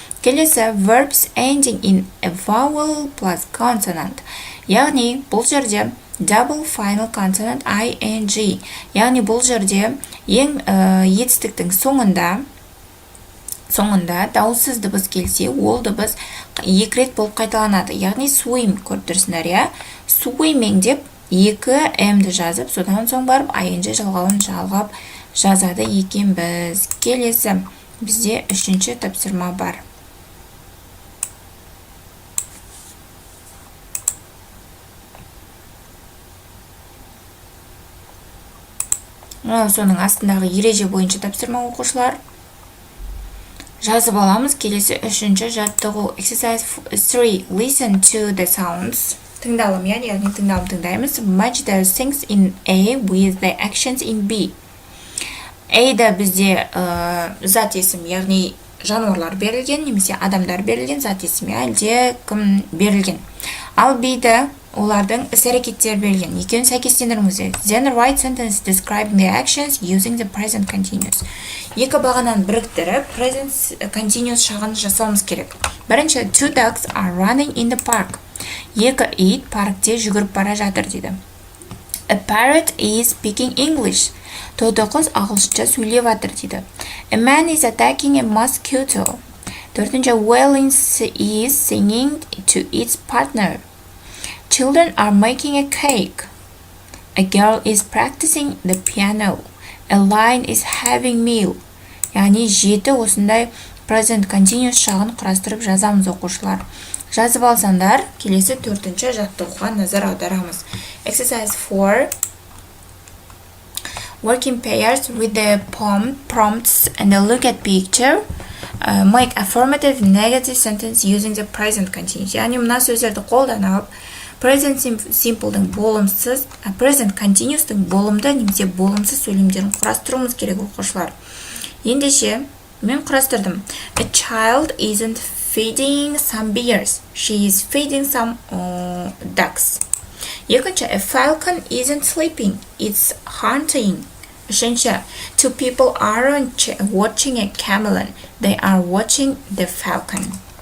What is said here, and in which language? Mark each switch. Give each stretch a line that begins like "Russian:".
Kazakh: Келесі,
English: verbs ending in a vowel plus consonant.
Kazakh: Яғни бұл жерде
English: double final consonant ing.
Kazakh: Яғни бұл жерде ең етістіктің соңында дауыссыз дыбыс келсе, ол дыбыс екі рет болып қайталанады. Яғни swim көріп тұрсыңдар, swimming деп екі m-ді жазып, содан соң барып ing жалғауын жалғап жазады екенбіз. Келесі, бізде үшінші тапсырма бар. Соның астындағы ереже бойынша тапсырма оқушылар. Жазып аламыз. Келесі үшінші жаттығу.
English: Exercise 3. Listen to the sounds.
Kazakh: Тыңдалым, яғни тыңдаймыз.
English: Match the things in A with the actions in B.
Kazakh: A-да бізде зат есім, яғни жануарлар берілген, немесе адамдар берілген, зат есім, әлде кім берілген. Ал B-да олардың іс-әрекеттер берілген. Екеуін сәйкестендіріңіздер.
English: Then write sentence describing the actions using the present continuous.
Kazakh: Екі бағананы біріктіріп, present continuous шағын жасауымыз керек. Бірінші,
English: two dogs are running in the park.
Kazakh: Екі ит паркте жүгіріп бара жатыр дейді.
English: A parrot is speaking English.
Kazakh: Тоты қыз ағылшынша сөйлеп жатыр дейді.
English: A man is attacking a mosquito.
Kazakh: Төртінші,
English: whale is singing to its partner. Children are making a cake. A girl is practicing the piano. A lion is having meal.
Kazakh: Яғни жеті осындай present continuous шағын құрастырып жазамыз оқушылар. Жазып алсаңдар, келесі төртінші жаттығуға назар аударамыз.
English: Exercise 4. Work in pairs with the prompts and look at picture. Make affirmative negative sentence using the present continuous.
Kazakh: Яғни мына сөздерді қолданып, present simple'дың болымсыз, present continuous'тың болымды немесе болымсыз сөйлемдерін құрастыруымыз керек оқушылар. Ендеше, мен құрастырдым.
English: A child isn't feeding some bears. She is feeding some ducks.
Kazakh: Екінші,
English: a falcon isn't sleeping. It's hunting.
Kazakh: Үшінші,
English: two people aren't watching a chameleon. They are watching the falcon.